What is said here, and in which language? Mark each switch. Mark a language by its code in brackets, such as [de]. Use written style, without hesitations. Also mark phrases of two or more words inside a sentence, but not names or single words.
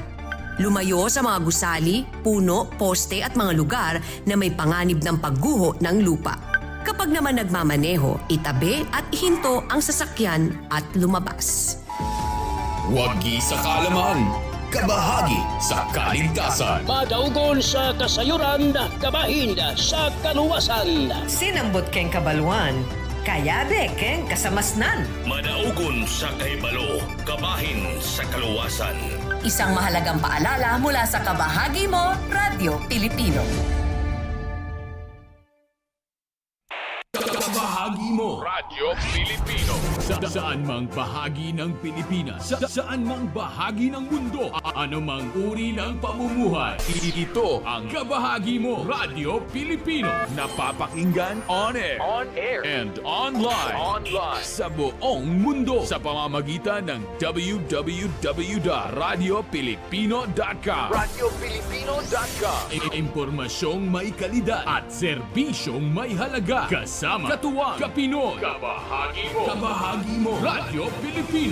[tl] Lumayo sa mga gusali, puno, poste at mga lugar na may panganib ng pagguho ng lupa. Kapag naman nagmamaneho, itabi at ihinto ang sasakyan at lumabas. Wagi sa kaalaman. Kabahagi sa kaligtasan. [hil] Madaugon sa kasayuran, kabahin sa kaluwasan. [pam] Sinambot keng kabaluan, kayabe keng kasamasnan. [ceb] Madaugon sa kahibalo, kabahin sa kaluwasan. [tl] Isang mahalagang paalala mula sa Kabahagi Mo, Radyo Pilipino. Kabahagi Mo, Radyo Pilipino. Saan mang bahagi ng Pilipinas, saan mang bahagi ng mundo, anumang uri ng pamumuhay. Ito ang Kabahagi Mo, Radyo Pilipino. Napapakinggan [en] on air, and online, [tl] sa buong mundo sa pamamagitan ng www.radiopilipino.com. Impormasyong may kalidad at serbisyong may halaga. Kasama, katuwang, kapinoy, Kabahagi Mo. Kabahagi Mo, Radyo Pilipino.